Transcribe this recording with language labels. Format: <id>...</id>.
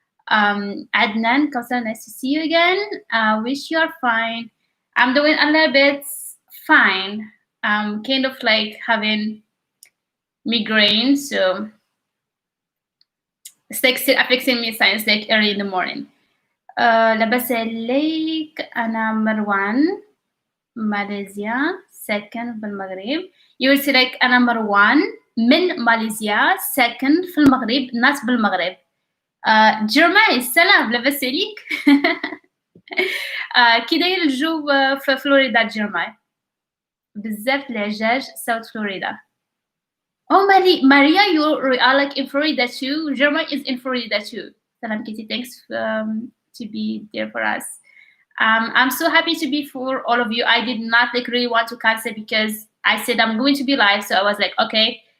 <en>Adnan, Kausar, nice to see you again. Wish you are fine. I'm doing a little bit fine. Kind of like having migraine, so it's like still affecting me since like early in the morning.</en> <ar>لاباس عليك أنا مروان ماليزيا ساكن في المغرب.</ar> <en>You will say like</en> <ar>أنا مروان من ماليزيا ساكن في المغرب</ar> <en>not</en> <ar>بالمغرب. جرماي السلام لاباس عليك. كي داير الجو في فلوريدا جرماي؟ بزاف العجاج South Florida.</ar> <en>Oh Maria, you are like in Florida too. Jerma is in Florida too. Salam Kitty, thanks to be there for us. I'm so happy to be for all of you. I did not like really want to cancel because I said I'm going to be live, so I was like, okay.</en>